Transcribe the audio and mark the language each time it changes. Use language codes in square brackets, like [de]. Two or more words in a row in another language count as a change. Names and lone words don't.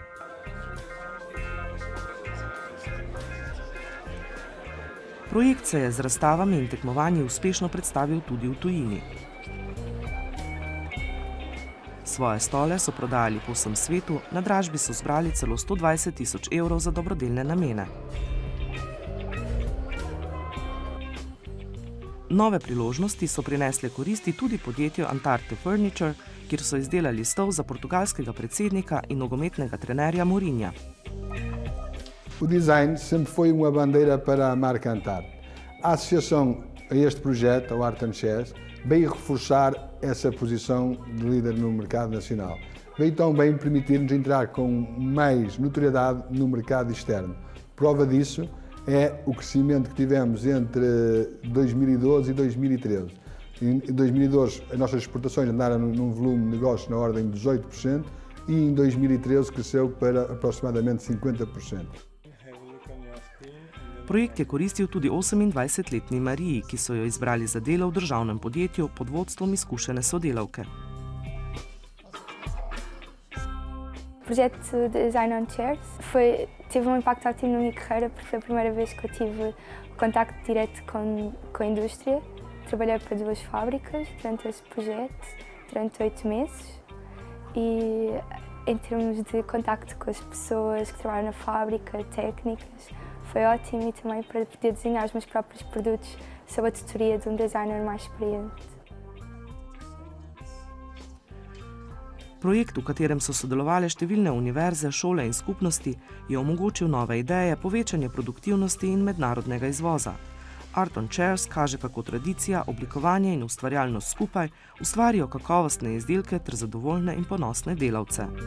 [sl] Projekt se je z razstavami in tekmovanji uspešno predstavil tudi v tujini. Svoje stole so prodajali po vsem svetu, na dražbi so zbrali celo 120.000 evrov za dobrodelne namene. Nove priložnosti so prinesle koristi tudi podjetju Antarte Furniture, kjer so izdelali stol za portugalskega predsednika in nogometnega trenerja Mourinha. [pt] O design sempre foi uma bandeira para a marca Antarte. A associação a este projeto, ao Art & Chairs, veio reforçar essa posição de líder no mercado nacional. Veio também permitir-nos entrar com mais notoriedade no mercado externo. Prova disso é o crescimento que tivemos entre 2012 e 2013. Em 2012, as nossas exportações andaram num volume de negócio na ordem de 18% e em 2013 cresceu para aproximadamente 50%. [sl] Projekt je koristil tudi 28-letni Mariji, ki so jo izbrali za delo v državnem podjetju pod vodstvom izkušene sodelavke. [pt] O projeto Design on Chairs teve impacto ativo na minha carreira porque foi a primeira vez que eu tive contacto direto com a indústria. Trabalhei para 2 fábricas durante esse projeto, durante 8 meses e em termos de contacto com as pessoas que trabalham na fábrica, técnicas, foi ótimo e também para poder desenhar os meus próprios produtos sob a tutoria de designer mais experiente. [sl] Projekt, v katerem so sodelovali številne univerze, šole in skupnosti, je omogočil nove ideje, povečanje produktivnosti in mednarodnega izvoza. Art & Chairs kaže, kako tradicija, oblikovanje in ustvarjalnost skupaj ustvarijo kakovostne izdelke ter zadovoljne in ponosne delavce.